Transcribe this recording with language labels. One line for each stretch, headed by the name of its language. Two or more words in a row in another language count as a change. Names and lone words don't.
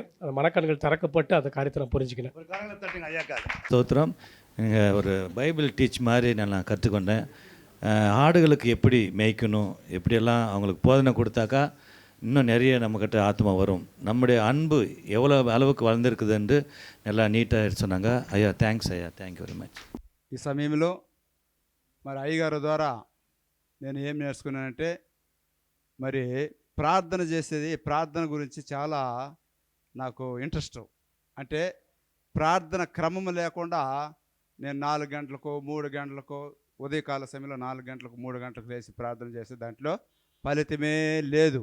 Tamil: அந்த மனக்கண்கள் திறக்கப்பட்டு அந்த காரியத்தை நான் புரிஞ்சுக்கினேன். ஸ்தோத்திரம். நீங்கள் ஒரு
English: Bible teach
Tamil: மாதிரி நான் கற்றுக்கொண்டேன். ஆடுகளுக்கு எப்படி மேய்க்கணும், எப்படியெல்லாம் அவங்களுக்கு போதனை கொடுத்தாக்கா இன்னும் நிறைய நம்மக்கிட்ட ஆத்மா வரும், நம்முடைய அன்பு எவ்வளோ அளவுக்கு வளர்ந்துருக்குதுன்னு நல்லா నీట్గా சொன்னாங்க.
Telugu: అయ్యా థ్యాంక్స్ అయ్యా,
English: thank you very much.
Telugu: ఈ సమయంలో మరి అయ్యగారు ద్వారా నేను ఏం నేర్చుకున్నానంటే, మరి ప్రార్థన చేసేది, ప్రార్థన గురించి చాలా నాకు ఇంట్రెస్ట్. అంటే ప్రార్థన క్రమం లేకుండా నేను 4 గంటలకు 3 గంటలకు ఉదయకాల సమయంలో 4 గంటలకు 3 గంటలకు లేచి ప్రార్థన చేసే దాంట్లో ఫలితమే లేదు.